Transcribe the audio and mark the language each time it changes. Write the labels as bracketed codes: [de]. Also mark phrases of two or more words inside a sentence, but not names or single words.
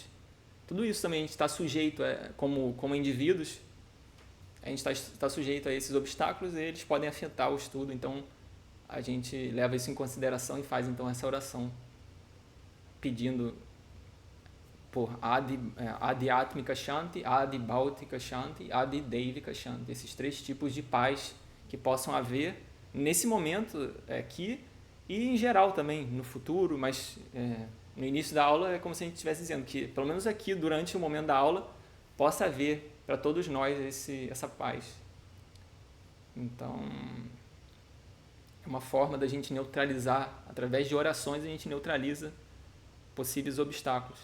[pt] Tudo isso também a gente está sujeito, como indivíduos, a gente está sujeito a esses obstáculos e eles podem afetar o estudo. Então, a gente leva isso em consideração e faz então essa oração pedindo por [sa] adhyatmika shanti, adibhautika shanti, adideivika shanti, [pt] esses 3 tipos de paz que possam haver nesse momento aqui e em geral também no futuro, mas no início da aula é como se a gente estivesse dizendo que pelo menos aqui durante o momento da aula possa haver para todos nós essa paz. Então, é uma forma da gente neutralizar, através de orações a gente neutraliza possíveis obstáculos.